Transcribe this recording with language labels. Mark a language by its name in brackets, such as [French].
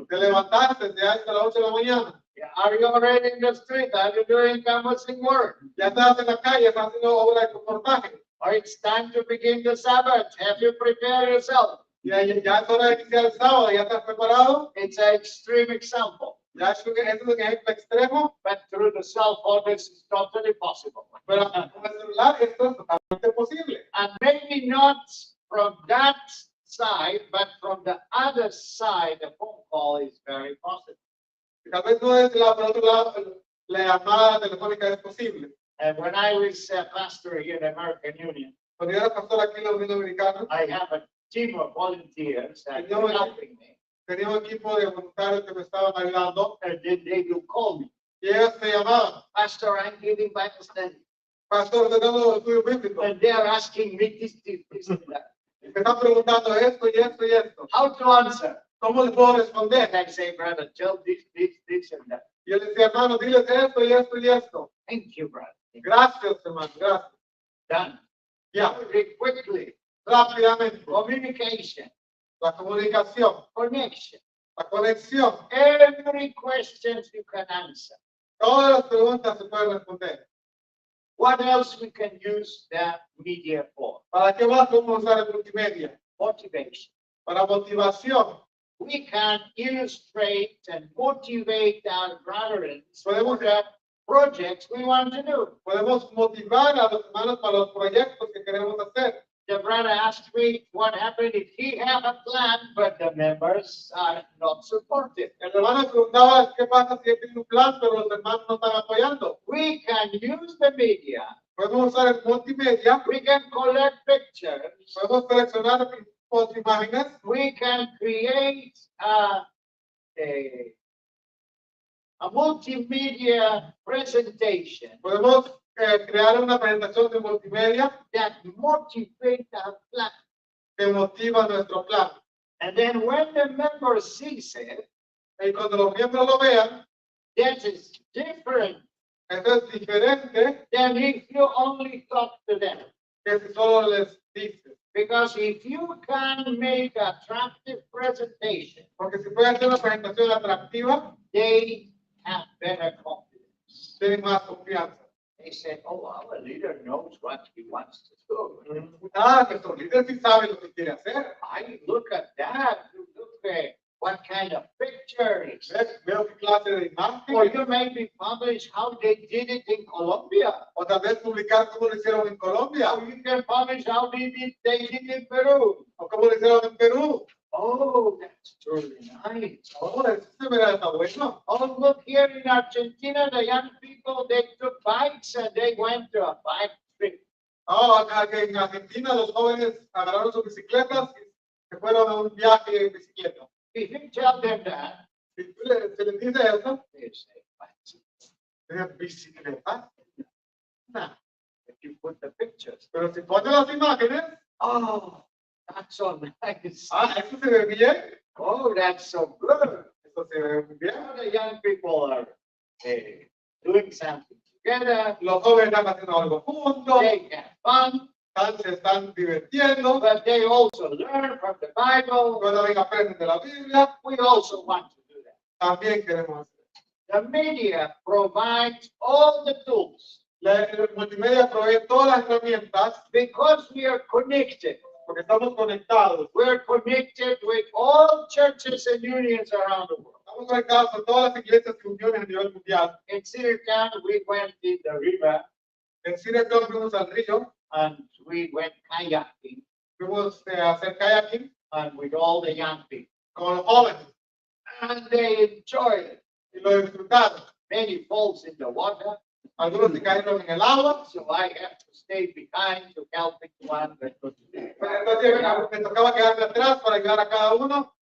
[Spanish] te levantaste ya hasta las 8 de la mañana. [English] Are you already in the street? Are you doing canvassing work? [Spanish] Ya estás en la calle, estás haciendo obra de comportaje. [English] Or it's time to begin the Sabbath. Have you prepared yourself? [Spanish] Ya es hora de iniciar el sábado, ya estás preparado. [English] It's an extreme example, [Spanish] Ya es un ejemplo extremo, [English] but through the cell phone, this is totally possible. [Spanish] pero con el celular esto es totalmente posible. [English] And maybe not from that side, but from the other side, the phone call is very possible. [Spanish] Tal vez no es por otro lado, la llamada telefónica es posible. [English] And when I was a pastor here in the American Union, [Spanish] Cuando yo era pastor aquí en la Unión Dominicana, [English] I have a team of volunteers that [Spanish] Señor, [English] are helping me. [Spanish] tenía un equipo de voluntarios que me estaban ayudando [English] And then they will call me, [Spanish] y ellos me llamaban, [English] Pastor, I'm giving Bible study. [Spanish] pastor, estoy dando estudio bíblico. [English] And they are asking me this, and that. [Spanish] Y me están preguntando esto y esto y esto. [English] How to answer? [Spanish] ¿Cómo les puedo responder? [English] And I say, brother, tell this, and that. [Spanish] Y yo les decía, hermano, diles esto y esto y esto. [English] Thank you, brother. [Spanish] Gracias, hermano, gracias. [English] Done. [Spanish] Ya, [English] Very quickly. [Spanish] rápidamente. [English] Communication, [Spanish] La comunicación, [English] connection. [Spanish] la conexión. [English] Every question you can answer. [Spanish] Todas las preguntas se pueden responder. [English] What else we can use the media for? [Spanish] ¿Para qué más podemos usar el multimedia? [English] Motivation. [Spanish] Para motivación. [English] We can illustrate and motivate our brethren for [Spanish] Podemos, [English] the projects we want to do. [Spanish] podemos motivar a los hermanos para los proyectos que queremos hacer. [English] the brother asked me what happened if he have a plan, but the members are not supportive. [Spanish] El hermano preguntaba qué pasa si él tiene un plan, pero los hermanos no están apoyando. [English] We can use the media. [Spanish] Podemos usar el multimedia, [English] We can collect pictures. [Spanish] podemos seleccionar imágenes, [English] We can create a multimedia presentation [Spanish] podemos crear una presentación de multimedia [English] that motivates our plan. [Spanish] que motiva nuestro plan. [English] And then when the member sees it, [Spanish] Y cuando los miembros lo vean, [English] that is different [Spanish] eso es diferente [English] than if you only talk to them. [Spanish] que si solo les dices. [English] Because if you can make attractive presentation, [Spanish] Porque si pueden hacer una presentación atractiva, [English] they have better confidence. [Spanish] tienen más confianza. [English] They say, oh, our leader knows what he wants to do. [Spanish] Nuestro líder sí sabe lo que quiere hacer. [English] I look at that, you look at what kind of pictures. [Spanish] Veo qué clase de [English] Or [Spanish] imagen. [English] you maybe publish how they did it in Colombia. [Spanish] O tal vez publicar cómo lo hicieron en Colombia. [English] Or you can publish how they did in Peru. [Spanish] O cómo lo hicieron en Perú. [English] Oh, that's truly nice. [Spanish] Oh, eso se verá está bueno. [English] Oh, look here in Argentina, the young people, they took bikes and they went to a bike trip. [Spanish] Oh, acá en Argentina los jóvenes agarraron sus bicicletas y se fueron a un viaje en bicicleta. [English] If you tell them that, [Spanish] Si tú se les dice eso, [English] they say, "Bicycle." [Spanish] es bicicleta. [English] Nah, if you put the pictures, [Spanish] Pero si pones las imágenes, [English] oh, that's so nice. [Spanish] eso se ve bien. [English] Oh, that's so good. [Spanish] Eso se ve muy bien. [English] Now the young people are doing something together. [Spanish] Los jóvenes están haciendo algo juntos, [English] They have fun, [Spanish] se están divirtiendo, [English] but they also learn from the Bible. [Spanish] cuando ven aprenden de la Biblia, [English] We also want to do that. [Spanish] también queremos hacer. [English] The media provides all the tools [Spanish] El multimedia provee todas las herramientas [English] because we are connected. [Spanish] porque estamos conectados. [English] We're connected with all churches and unions around the world. [Spanish] Estamos conectados con todas las iglesias y uniones a nivel mundial. [English] In Silicon, we went in the river [Spanish] En Syracuse fuimos al río, [English] and we went kayaking [Spanish] fuimos a hacer kayaking [English] and with all the young people. [Spanish] con los jóvenes [English] And they enjoyed it. [Spanish] y lo disfrutaron. [English] Many falls in the water, [Spanish] Algunos se cayeron en el agua, [English] so I have to stay behind to help one. [Spanish] entonces me tocaba quedarme atrás para ayudar a cada uno,